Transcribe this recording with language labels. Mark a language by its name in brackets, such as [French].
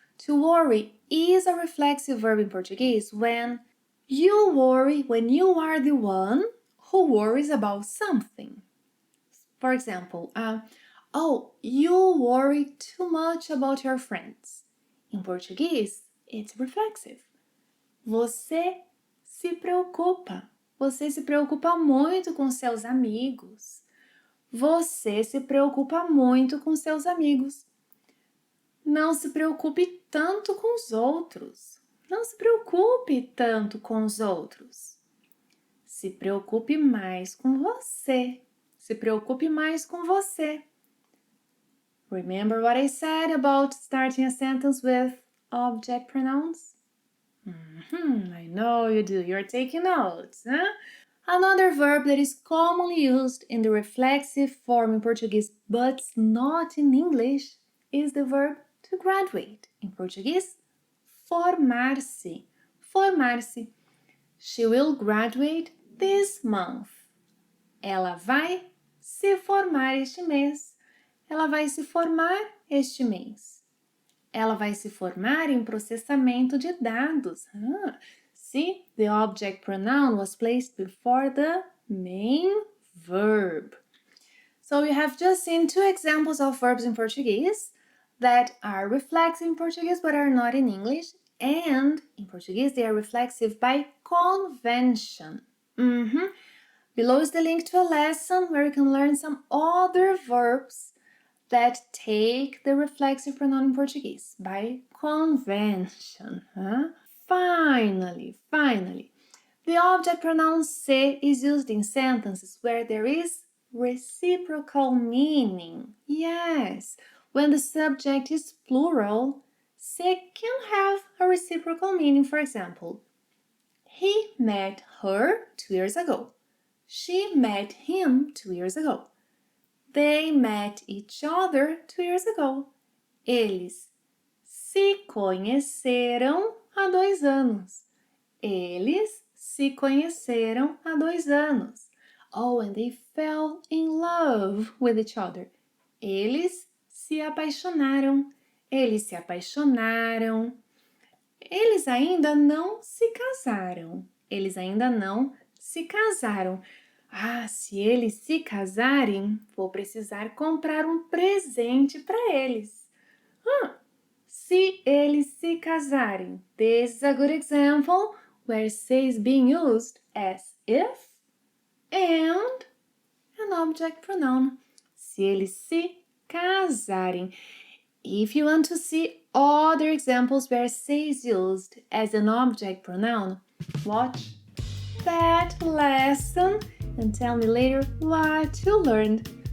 [English] To worry is a reflexive verb in Portuguese when you worry when you are the one who worries about something. For example, oh, you worry too much about your friends. In Portuguese, it's reflexive. [Portuguese] Você se preocupa. Você se preocupa muito com seus amigos. Você se preocupa muito com seus amigos. Não se preocupe tanto com os outros. Não se preocupe tanto com os outros. Se preocupe mais com você. Se preocupe mais com você. [English] Remember what I said about starting a sentence with object pronouns? I know you do. You're taking notes, huh? Another verb that is commonly used in the reflexive form in Portuguese but not in English is the verb to graduate. In Portuguese, formar-se. Formar-se. She will graduate this month. [Portuguese] Ela vai se formar este mês. Ela vai se formar este mês. Ela vai se formar em processamento de dados. [English] See, the object pronoun was placed before the main verb. So you have just seen two examples of verbs in Portuguese that are reflexive in Portuguese but are not in English. And in Portuguese, they are reflexive by convention. Below is the link to a lesson where you can learn some other verbs that take the reflexive pronoun in Portuguese by convention. Finally, the object pronoun se is used in sentences where there is reciprocal meaning. Yes, when the subject is plural, se can have a reciprocal meaning. For example, he met her 2 years ago. She met him 2 years ago. They met each other 2 years ago. [Portuguese] Eles se conheceram há 2 anos. Eles se conheceram há 2 anos. [English] Oh, and they fell in love with each other. [Portuguese] Eles se apaixonaram. Eles se apaixonaram. Eles ainda não se casaram. Eles ainda não se casaram. Se eles se casarem, vou precisar comprar um presente para eles. Se eles se casarem. [English] This is a good example where se is being used as if and an object pronoun. [Portuguese] Se eles se casarem. [English] If you want to see other examples where se is used as an object pronoun, watch that lesson and tell me later what you learned.